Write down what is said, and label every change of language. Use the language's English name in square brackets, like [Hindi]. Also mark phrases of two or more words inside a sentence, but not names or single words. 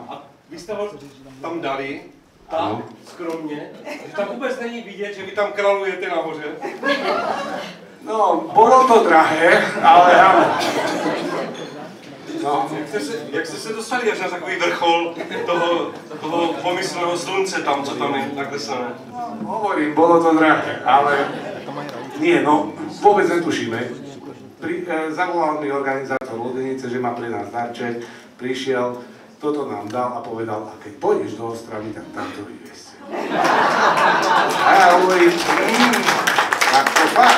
[Czech] A vy jste ho tam dali, tak skromně, že tam vůbec není vidět, že vy tam králujete nahoře. [Slovak] No, bolo to drahé, ale áno. No. [Czech] Jak jste se dostali až na takový vrchol toho pomyslného slunce tam, co tam je nakreslené? [Slovak] Hovorím, bolo to drahé, ale nie, no, vôbec netušíme. Zavolal mi organizátor Lodenice, že má pre nás darček, prišiel, toto nám dal a povedal, a keď pôjdeš do Ostravy, tak tam to vyviesť. A ja hovorím, tak to fakt.